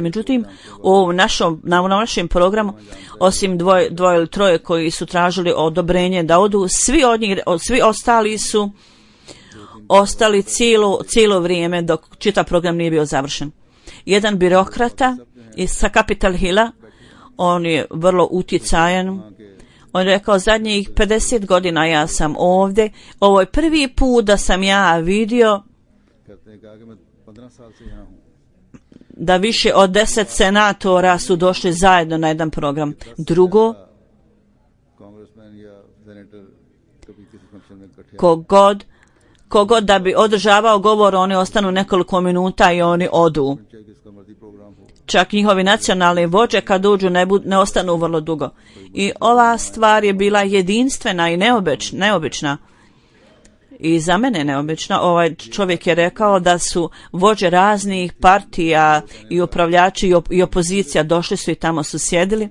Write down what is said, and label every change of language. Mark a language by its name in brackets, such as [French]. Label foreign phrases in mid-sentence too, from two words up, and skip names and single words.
[Bosnian] Međutim, na našem programu, osim dvoje ili troje koji su tražili odobrenje da odu, svi ostali su ostali cijelo vrijeme dok čitav program nije bio završen. Jedan birokrata sa Capitol Hilla, on je vrlo utjecajan. On je rekao, zadnjih 50 godina ja sam ovdje. Ovo je prvi put da sam ja vidio [Urdu] کہتے ہیں کہا کہ میں 15 سال سے یہاں ہوں [Bosnian] da više od 10 senatora su došli zajedno na jedan program. Drugo, [Urdu] کانگریس مین یا سینیٹر کبھی کسی فنکشن میں اکٹھے [Bosnian] kogod da bi održavao govor, oni ostanu nekoliko minuta i oni odu. [Urdu] چاہے کس کا مرضی پروگرام ہو [Bosnian] Čak njihovi nacionalni vođe kad uđu ne ostanu vrlo dugo. I ova stvar je bila jedinstvena i neobična. I za mene neobično. Ovaj čovjek je rekao da su vođe raznih partija i upravljači i opozicija došli su i tamo su sjedili.